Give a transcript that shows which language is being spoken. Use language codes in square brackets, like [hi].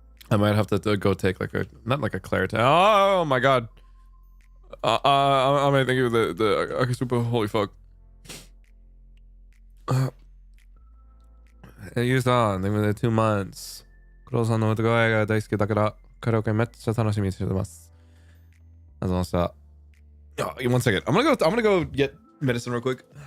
[en] I might have to go take like a, not like a Claritin. Oh my god. I might think of the super, holy fuck. [ja] Youさん、でもね、 [en] 2 months。 [ja] 黒さんの歌声が大好きだから、カラオケめっちゃ楽しみにしてます。ありがとうございました。 [en] One second. I'm gonna go get medicine real quick.